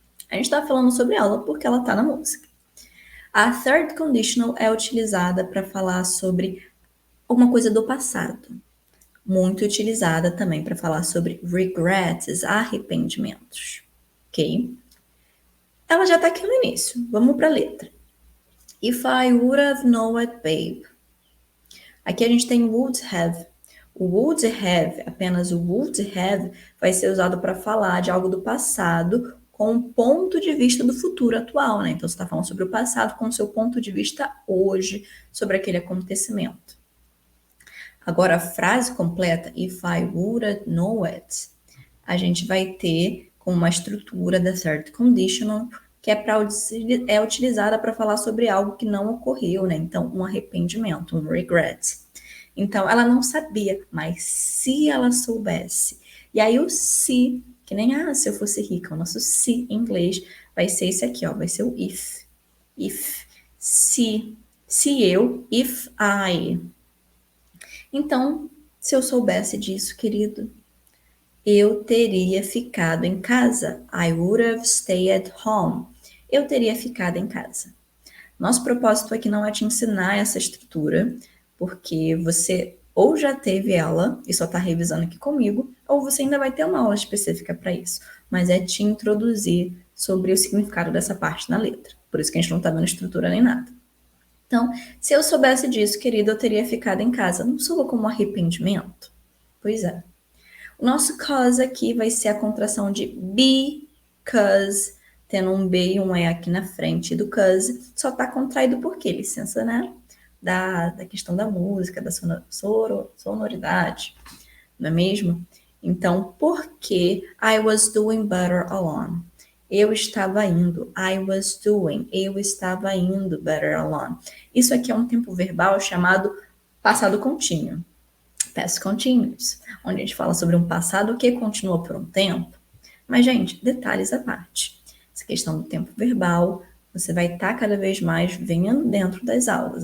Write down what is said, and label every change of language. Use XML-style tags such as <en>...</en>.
<pt>A gente está falando sobre ela porque ela está na música. A third conditional é utilizada para falar sobre alguma coisa do passado. Muito utilizada também para falar sobre regrets, arrependimentos. Ok? Ela já está aqui no início. Vamos para a letra.</pt> <en>If I would have known it, babe.</en> <pt>Aqui a gente tem would have. O would have, apenas o would have, vai ser usado para falar de algo do passado com o ponto de vista do futuro atual, né? Então, você está falando sobre o passado com o seu ponto de vista hoje sobre aquele acontecimento. Agora, a frase completa,</pt> <en>if I would know it,</en> <pt>a gente vai ter como uma estrutura da third conditional, que é utilizada para falar sobre algo que não ocorreu, né? Então, um arrependimento, um regret. Então, ela não sabia, mas se ela soubesse. E aí, o se, que nem, se eu fosse rica, o nosso se em inglês vai ser esse aqui, ó, vai ser o if.</pt> <en>If, se eu, if I.</en> <pt>Então, se eu soubesse disso, querido, eu teria ficado em casa.</pt> <en>I would have stayed at home.</en> <pt>Eu teria ficado em casa. Nosso propósito aqui não é te ensinar essa estrutura, porque você ou já teve ela e só está revisando aqui comigo, ou você ainda vai ter uma aula específica para isso. Mas é te introduzir sobre o significado dessa parte na letra. Por isso que a gente não está vendo estrutura nem nada. Então, se eu soubesse disso, querido, eu teria ficado em casa. Não soa como arrependimento? Pois é. O nosso cause aqui vai ser a contração de because, tendo um B e um E aqui na frente do cause. Só está contraído por quê? Licença, né? Da questão da música, da sonoridade, não é mesmo? Então, por que</pt> <en>I was doing better alone?</en> <pt>Eu estava indo.</pt> <en>I was doing.</en> <pt>Eu estava indo</pt> <en>better alone.</en> <pt>Isso aqui é um tempo verbal chamado passado contínuo. Past continuous, onde a gente fala sobre um passado que continua por um tempo. Mas, gente, detalhes à parte. Essa questão do tempo verbal, você vai estar cada vez mais vendo dentro das aulas.</pt>